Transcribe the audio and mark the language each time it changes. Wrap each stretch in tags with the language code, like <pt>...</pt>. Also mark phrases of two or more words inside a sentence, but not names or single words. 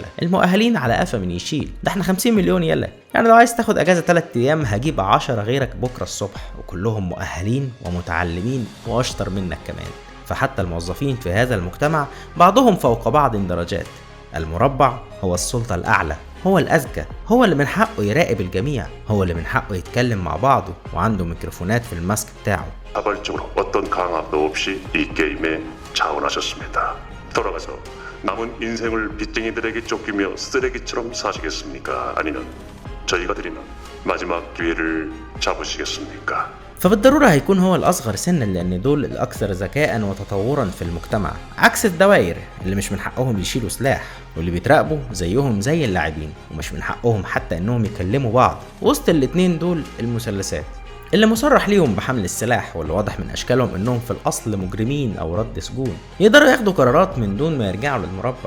<ar>المؤهلين على قفا من يشيل، ده احنا 50 مليون يلا، يعني لو عايز تاخد اجازه 3 ايام هجيب 10 غيرك بكره الصبح وكلهم مؤهلين ومتعلمين واشطر منك كمان. فحتى الموظفين في هذا المجتمع بعضهم فوق بعض درجات. المربع هو السلطه الاعلى، هو الأذكى، هو اللي من حقه يراقب الجميع، هو اللي من حقه يتكلم مع بعضه وعنده ميكروفونات في الماسك بتاعه.</ar> <ko>자발적으로 어떤 강압도 없이 이 게임에 자원하셨습니다. 돌아가서 남은 인생을 빚쟁이들에게 쫓기며 쓰레기처럼 사시겠습니까? 아니면 저희가 드리는 마지막 기회를 잡으시겠습니까?</ko> <ar>فبالضرورة هيكون هو الأصغر سنا، لأن دول الأكثر ذكاء وتطورا في المجتمع، عكس الدوائر اللي مش من حقهم يشيلوا سلاح واللي بيتراقبوا زيهم زي اللاعبين، ومش من حقهم حتى إنهم يكلموا بعض. وسط الاتنين دول المثلثات اللي مصرح ليهم بحمل السلاح، واللي واضح من أشكالهم إنهم في الأصل مجرمين أو رد سجون، يقدروا ياخدوا قرارات من دون ما يرجعوا للمربع.</ar>